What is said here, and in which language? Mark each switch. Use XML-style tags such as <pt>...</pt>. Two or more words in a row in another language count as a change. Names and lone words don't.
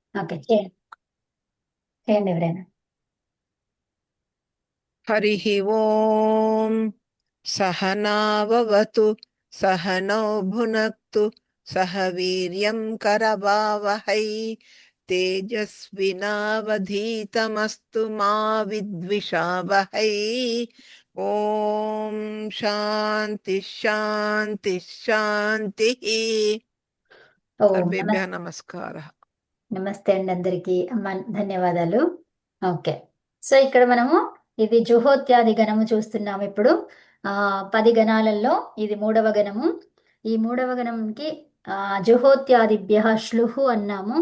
<te>ఓకే, చేయండి. చేయండి ఎవరైనా.</te> <sa>हरिः ओम् सहनाववतु सहनौ भुनक्तु सह वीर्यं करवावहै तेजस्विनावधीतमस्तु मा विद्विषावहै। ॐ शान्ति शान्ति शान्तिः। ఓం सर्वेभ्यः</sa> <te>నమస్తే.</te> <sa>नमस्कारः।</sa> <te>నమస్తే అండి అందరికీ. అమ్మ, ధన్యవాదాలు. ఓకే. సో ఇక్కడ మనము ఇది జుహోత్యాది గణము చూస్తున్నాము ఇప్పుడు. 10 గణాలలో ఇది మూడవ గణము. ఈ మూడవ గణంకి</te> <sa>జుహోత్యాదిభ్య శ్లుహు</sa> <te>అన్నాము.</te>